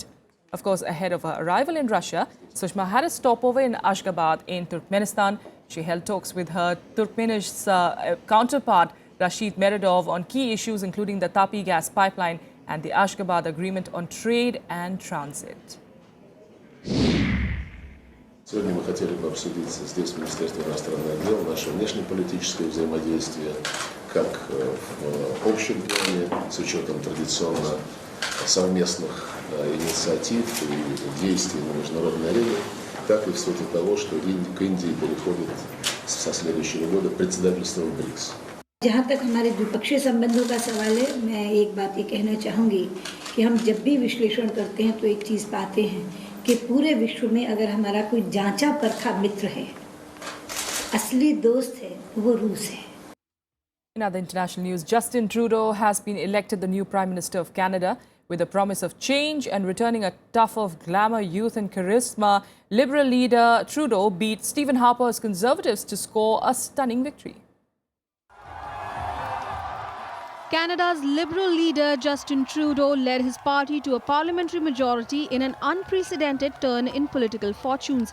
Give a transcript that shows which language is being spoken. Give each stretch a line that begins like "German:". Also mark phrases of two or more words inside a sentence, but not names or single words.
English: Of course, ahead of her arrival in Russia, Sushma had a stopover in Ashgabat in Turkmenistan. She held talks with her Turkmenish counterpart Rashid Meredov on key issues including the Tapi gas pipeline and the Ashgabat Agreement on Trade and Transit.
Russian: Сегодня мы хотели бы обсудить здесь, в Министерстве иностранных дел, наше внешнеполитическое взаимодействие, как в общем плане, с учетом традиционно совместных инициатив и действий на международной арене, так и в свете того, что к Индии переходит со следующего года председательство в БРИКС.
Hindi: जहाँ तक हमारे द्विपक्षीय संबंधों का सवाल है, मैं एक बात ये कहना चाहूँगी कि हम जब भी विश्लेषण करते हैं तो एक चीज़ पाते हैं कि पूरे विश्व में अगर हमारा कोई जांचा परखा मित्र है, असली दोस्त है, वो रूस है।
English: In other international news, Justin Trudeau has been elected the new Prime Minister of Canada with a promise of change and returning a tuff of glamour, youth and charisma. Liberal leader Trudeau beat Stephen Harper's Conservatives to score a stunning victory. Canada's Liberal leader Justin Trudeau led his party to a parliamentary majority in an unprecedented turn in political fortunes.